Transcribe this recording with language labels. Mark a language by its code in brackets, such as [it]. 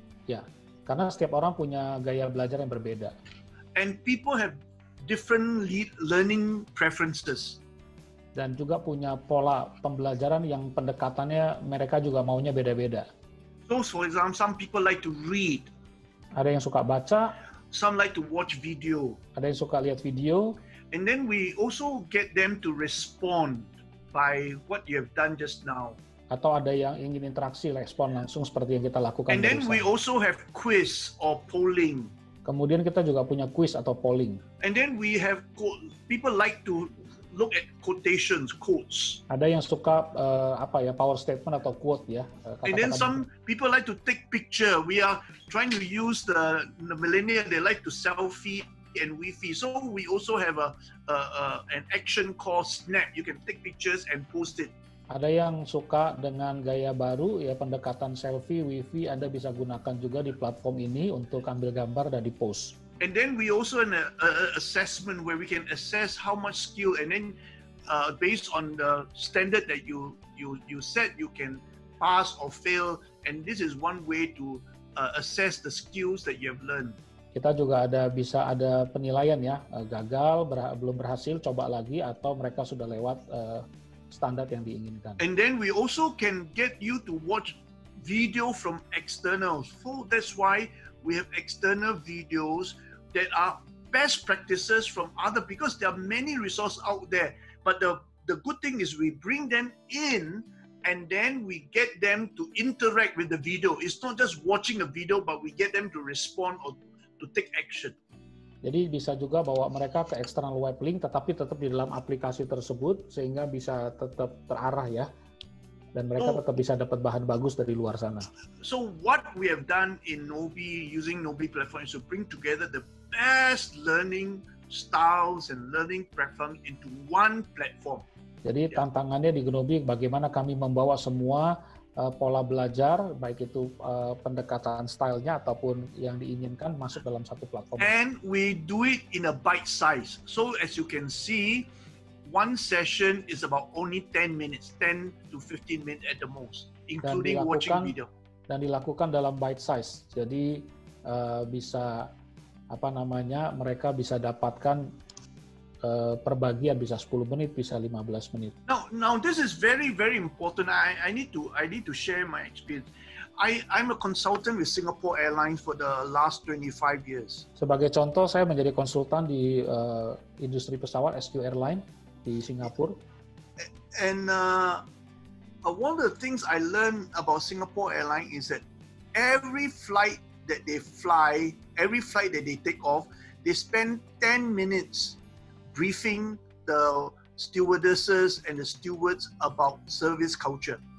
[id] Ya, karena setiap orang punya gaya belajar yang berbeda. [en] And people have different learning preferences. [id] Dan juga punya pola pembelajaran yang pendekatannya mereka juga maunya beda-beda. [en] So, for example, some people like to read. [id] Ada yang suka baca. [en] Some like to watch video. [id] Ada yang suka lihat video. [en] And then we also get them to respond by what you have done just now. [id] Atau ada yang ingin interaksi, respon langsung seperti yang kita lakukan. [en] And then we also have quiz or polling. [id] Kemudian kita juga punya quiz atau polling. [en] And then we have people like to look at quotations, quotes. [id] Ada yang suka power statement atau quote ya. [en] And then some people like to take picture. We are trying to use the millennial. They like to selfie and Wi-Fi. So we also have an action called Snap. You can take pictures and post it. [id] Ada yang suka dengan gaya baru ya, pendekatan selfie, Wi-Fi. Anda bisa gunakan juga di platform ini untuk ambil gambar dan di-post. [en] And then we also an assessment where we can assess how much skill, and then based on the standard that you set, you can pass or fail. And this is one way to assess the skills that you have learned. [id] Kita juga bisa ada penilaian ya, gagal, belum berhasil, coba lagi, atau mereka sudah lewat standar yang diinginkan. [en] And then we also can get you to watch video from externals. So that's why we have external videos that are best practices from other, because there are many resources out there. But the good thing is we bring them in and then we get them to interact with the video. It's not just watching a video, but we get them to respond or to take action. [id] Jadi bisa juga bawa mereka ke external web link, tetapi tetap di dalam aplikasi tersebut sehingga bisa tetap terarah ya, dan mereka tetap bisa dapat bahan bagus dari luar sana. [en] So what we have done in Nobi, using Nobi platform, is to bring together the best learning styles and learning platforms into one platform. [id] Jadi tantangannya di Gnobi bagaimana kami membawa semua pola belajar, baik itu pendekatan stylenya ataupun yang diinginkan masuk dalam satu platform. [en] And we do it in a bite size. So as you can see, one session is about only 10 minutes, 10 to 15 minutes at the most, including watching video. [id] Dan dilakukan dalam [en] bite size. [id] Jadi bisa mereka bisa dapatkan perbagian bisa 10 menit, bisa 15 menit. [en] Now this is very, very important. I need to share my experience. I'm a consultant with Singapore Airlines for the last 25 years. [id] Sebagai contoh, saya menjadi konsultan di industri pesawat SQ Airline di Singapura. [en] And one of the things I learned about Singapore Airlines is that every flight that they fly, every flight that they take off, they spend 10 minutes briefing the stewardesses and the stewards about service culture.